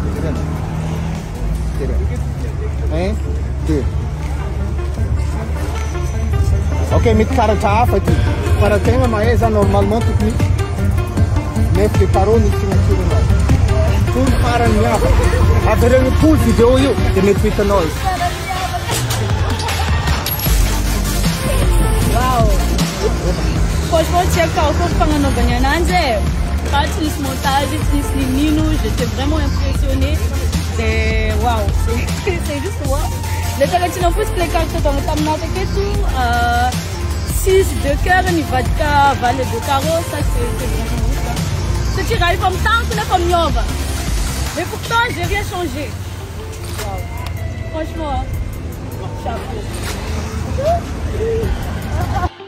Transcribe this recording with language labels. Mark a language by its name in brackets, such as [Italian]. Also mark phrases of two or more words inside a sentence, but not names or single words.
[Malagasy] ok mety karatra hafa ty fa raha tegna mahay za normalement tokony [French] mettre le carreau [Malagasy] ny signature anao toro farany miavaka avereny poly vidéo io de mety hitanao izy wow franchement tsy haiko akory fagnanaovany ananjy fa tsy nisy montage tsy nisy ninino [French] j'étais vraiment impressionnée de wow c'est juste wow [Malagasy] le tegna tsy nampotsiko le karatra taona taminao taketo [French] 6 de cœur nivadika valet de carreau ça c'est vraiment ouf [Malagasy] satria raha efa mitanko nefa miova [French] mais pourtant j'ai rien changé wow franchement chapeau